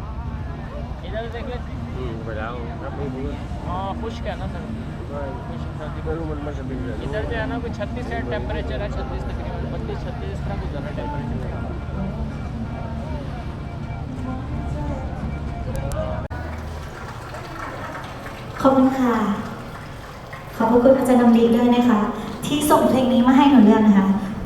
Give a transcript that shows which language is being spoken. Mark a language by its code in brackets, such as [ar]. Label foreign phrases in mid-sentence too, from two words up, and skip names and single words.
[hi] इधर देख ले। हाँ खुश्क है ना सर, इधर जो है ना कोई 36 है टेम्परेचर है, 36 तकरीबन 32-36 इस तरह गुजर रहा है टेम्परेचर। [th] ขอบคุณค่ะขอบคุณอาจารย์นำดีด้วยนะคะที่ส่งเพลงนี้มาให้หนูเลือกนะคะเป็น